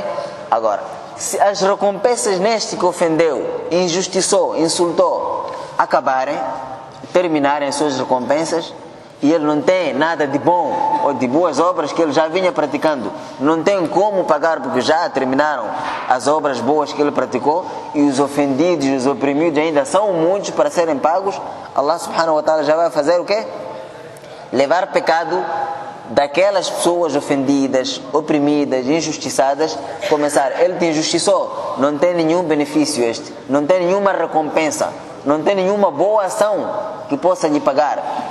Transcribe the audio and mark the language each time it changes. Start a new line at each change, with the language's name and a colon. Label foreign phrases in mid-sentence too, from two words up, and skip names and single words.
Portuguese: Agora, se as recompensas neste que ofendeu, injustiçou, insultou, acabarem, terminarem as suas recompensas, e ele não tem nada de bom ou de boas obras que ele já vinha praticando, não tem como pagar porque já terminaram as obras boas que ele praticou, e os ofendidos e os oprimidos ainda são muitos para serem pagos, Allah
Arabic: سبحانه وتعالى
Portuguese: já vai fazer o quê? Levar pecado daquelas pessoas ofendidas, oprimidas, injustiçadas, começar, ele te injustiçou, não tem nenhum benefício este, não tem nenhuma recompensa, não tem nenhuma boa ação que possa lhe pagar.